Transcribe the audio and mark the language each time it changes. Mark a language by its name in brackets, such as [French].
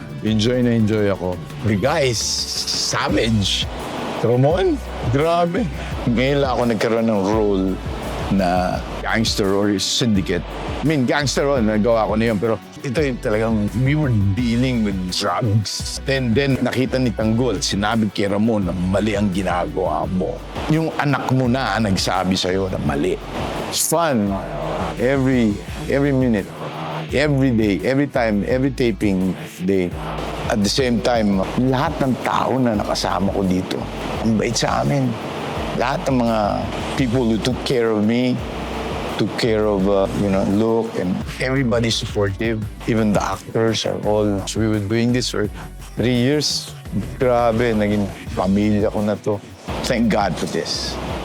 [Filipino] Enjoy na enjoy ako. [English] The guy is savage. [Filipino] Ramon, grabe. Ngayon lang ako nagkaroon ng role na [English] gangster or syndicate. I mean, [Filipino] gangster role, nagawa ko na yun. Pero ito yung talagang, [English] we were dealing with drugs. [Filipino] Then nakita ni Tanggol, sinabi kay Ramon na mali ang ginagawa mo. Yung anak mo na nagsabi sa'yo na mali. [English] It's fun. Every minute. Every day, every time, every taping day. At the same time, [Filipino] lahat ng tao na nakasama ko dito, ang bait sa amin. Lahat ng mga [English] people who took care of me, took care of, Luke, and everybody's supportive. Even the actors are all, so we were doing this for 3 years. [Filipino] Grabe, naging pamilya ko na to. [English] Thank God for this.